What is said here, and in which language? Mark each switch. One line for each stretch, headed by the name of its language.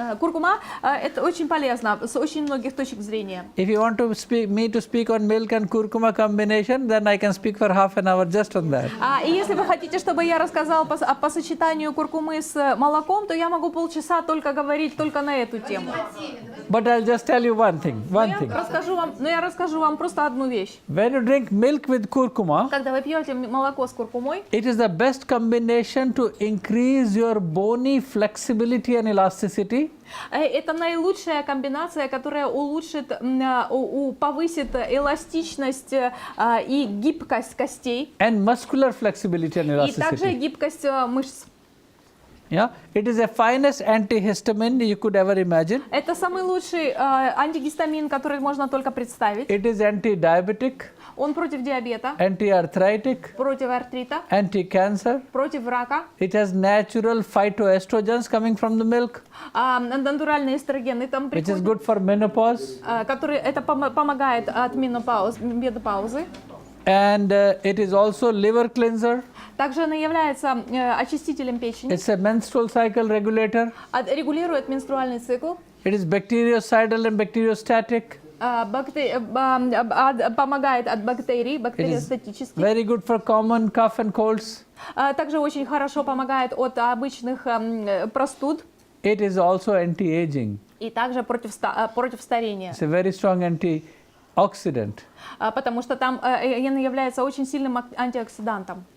Russian: Куркума это очень полезно с очень многих точек зрения.
English: If you want to speak on milk and curcuma combination, then I can speak for half an hour just on that.
Russian: И если вы хотите, чтобы я рассказала по сочетанию куркумы с молоком, то я могу полчаса только говорить только на эту тему.
English: But I'll just tell you one thing.
Russian: Я расскажу вам просто одну вещь.
English: When you drink milk with curcuma,
Russian: Когда вы пьете молоко с куркумой,
English: it is the best combination to increase your bony flexibility and elasticity.
Russian: Это наилучшая комбинация, которая улучшит, повысит эластичность и гибкость костей.
English: And muscular flexibility and
Russian: И также
English: elasticity.
Russian: гибкость мышц.
English: Yeah, it is the finest antihistamine you could ever imagine.
Russian: Это самый лучший антигистамин, который можно только представить.
English: It is anti-diabetic,
Russian: Он против диабета,
English: anti-arthritic,
Russian: против артрита,
English: anti-cancer.
Russian: против рака.
English: It has natural phytoestrogens coming from the milk,
Russian: Натуральные эстрогены там
English: which is
Russian: приходят,
English: good for menopause.
Russian: которые это помогает от менопаузы.
English: And it is also liver cleanser.
Russian: Также она является очистителем печени,
English: It's a menstrual cycle regulator.
Russian: регулирует менструальный цикл,
English: It is bactericidal and bacteriostatic.
Russian: помогает от бактерий, бактериостатически.
English: Very good for common cough and colds.
Russian: Также очень хорошо помогает от обычных простуд
English: It is also anti-aging.
Russian: и также против старения,
English: It's a very strong antioxidant.
Russian: потому что там она является очень сильным антиоксидантом.